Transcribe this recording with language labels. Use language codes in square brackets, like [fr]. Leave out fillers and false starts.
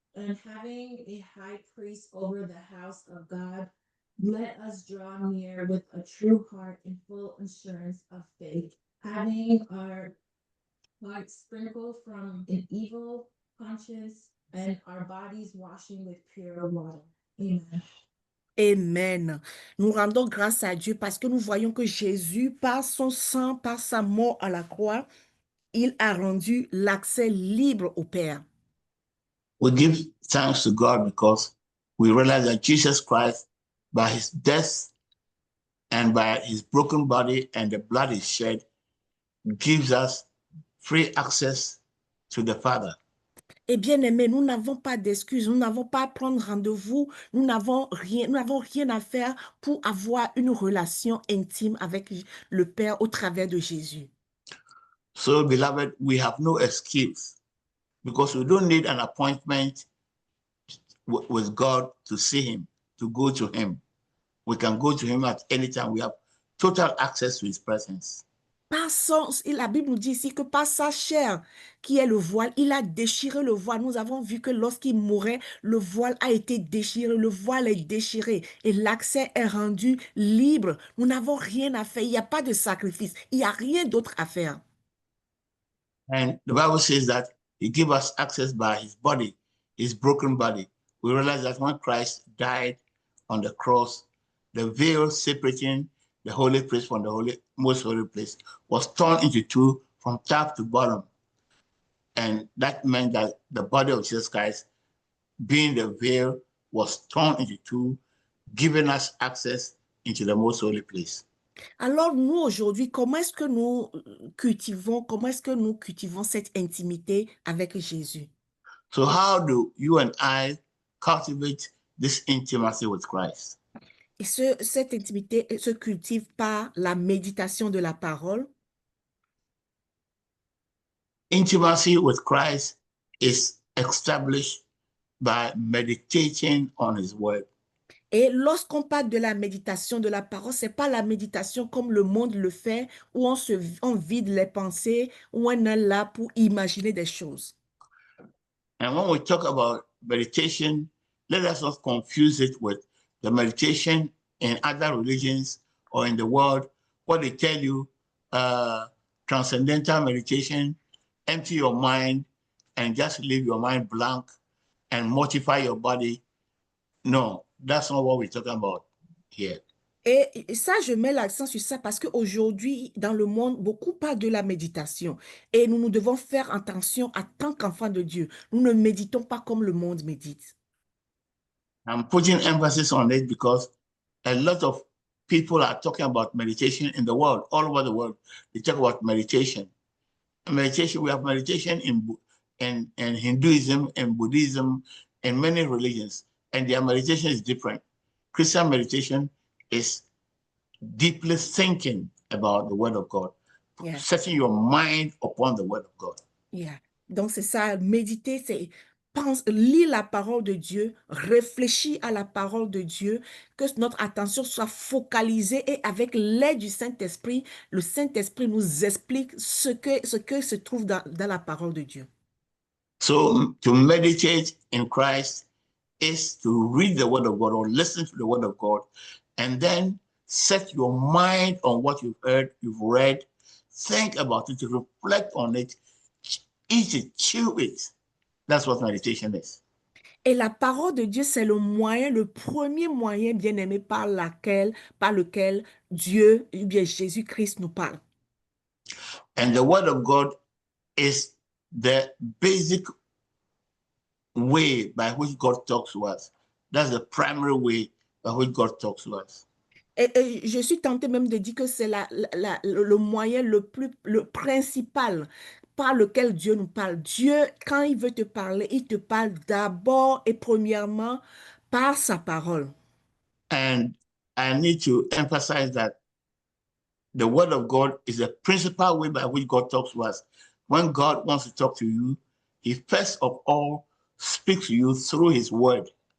[en] And having a high priest over the house of God, let us draw near with a true heart and full assurance of faith, having our hearts sprinkled from an evil conscience and our bodies washing with pure water. Amen. Amen. [fr] Nous rendons grâce à Dieu parce que nous voyons que Jésus, par son sang, par sa mort à la croix, il a rendu l'accès libre au Père. [en] We give thanks to God because we realize that Jesus Christ, by his death and by his broken body and the blood he shed, gives us free access to the Father. [fr] Et bien aimé, nous n'avons pas d'excuses, nous n'avons pas à prendre rendez-vous, nous n'avons rien à faire pour avoir une relation intime avec le Père au travers de Jésus. [en] So, beloved, we have no excuse because we don't need an appointment with God to see him, to go to him. We can go to him at any time. We have total access to his presence. [fr] La Bible nous dit ici que par sa chair, qui est le voile, il a déchiré le voile. Nous avons vu que lorsqu'il mourait, le voile a été déchiré, le voile est déchiré et l'accès est rendu libre. Nous n'avons rien à faire, il n'y a pas de sacrifice, il n'y a rien d'autre à faire. [en] And the Bible says that he gave us access by his body, his broken body. We realize that when Christ died on the cross, the veil separating the holy place from the most holy place was torn into two from top to bottom. And that meant that the body of Jesus Christ, being the veil, was torn into two, giving us access into the most holy place. [fr] Alors nous aujourd'hui, comment est-ce que nous cultivons cette intimité avec Jésus? [en] So how do you and I cultivate this intimacy with Christ? [fr] Et cette intimité se cultive par la méditation de la parole. [en] Intimacy with Christ is established by meditating on his word. [fr] Et lorsqu'on parle de la méditation de la parole, c'est pas la méditation comme le monde le fait, où on vide les pensées, où on est là pour imaginer des choses. [en] And when we talk about meditation, let us not confuse it with the meditation in other religions or in the world, what they tell you, transcendental meditation, empty your mind and just leave your mind blank and mortify your body. No, that's not what we're talking about here. [fr] Et ça, je mets l'accent sur ça parce qu'aujourd'hui, dans le monde, beaucoup parlent de la méditation. Et nous devons faire attention en tant qu'enfants de Dieu. Nous ne méditons pas comme le monde médite. [en] I'm putting emphasis on it because a lot of people are talking about meditation in the world, all over the world. They talk about meditation. Meditation, we have meditation in Hinduism and Buddhism and many religions, and their meditation is different. Christian meditation is deeply thinking about the word of God, Yeah. setting your mind upon the word of God. Yeah. [fr] Donc, c'est ça, méditer, c'est lire la parole de Dieu, réfléchir à la parole de Dieu, que notre attention soit focalisée et avec l'aide du Saint-Esprit, le Saint-Esprit nous explique ce que se trouve dans la parole de Dieu. [en] So to meditate in Christ is to read the word of God or listen to the word of God, and then set your mind on what you've heard, you've read, think about it, reflect on it, eat it, chew it. That's what meditation is. [fr] Et la parole de Dieu, c'est le moyen, le premier moyen, bien-aimé, par lequel Dieu, ou bien Jésus-Christ nous parle. [en] And the word of God is the basic way by which God talks to us. That's the primary way by which God talks to us. [fr] Et je suis tentée même de dire que c'est le moyen le principal par lequel Dieu nous parle. Dieu, quand il veut te parler, il te parle d'abord et premièrement par sa parole. [en] And I need to emphasize that the word of God is the principal way by which God talks to us. When God wants to talk to you, he first of all speaks to you through his word.